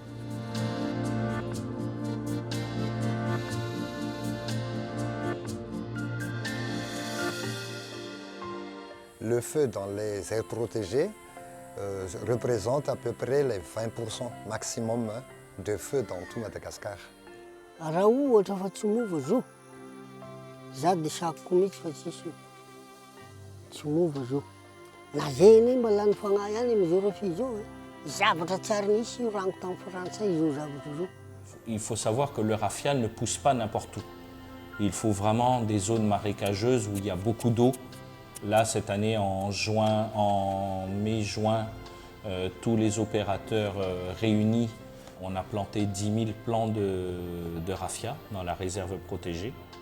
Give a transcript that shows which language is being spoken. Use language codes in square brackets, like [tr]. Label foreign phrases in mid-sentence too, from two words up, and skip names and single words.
[fr] Le feu dans les aires protégées représente à peu près les 20% maximum de feu dans tout Madagascar. [mg] Raha ohatra fa tsy mova zao, za dia sakoko mihitsy fa tsy mova zao. Lazaina mba lany fagnahy ihany amin'izao rafia zao. Zavatra tsara nisy io rango tamin'ny Frantsay izao zavatra zao. [fr] Il faut savoir que le raffia ne pousse pas n'importe où. Il faut vraiment des zones marécageuses où il y a beaucoup d'eau. Là, cette année, en mai-juin, tous les opérateurs réunis, on a planté 10 000 plants de raffia dans la réserve protégée.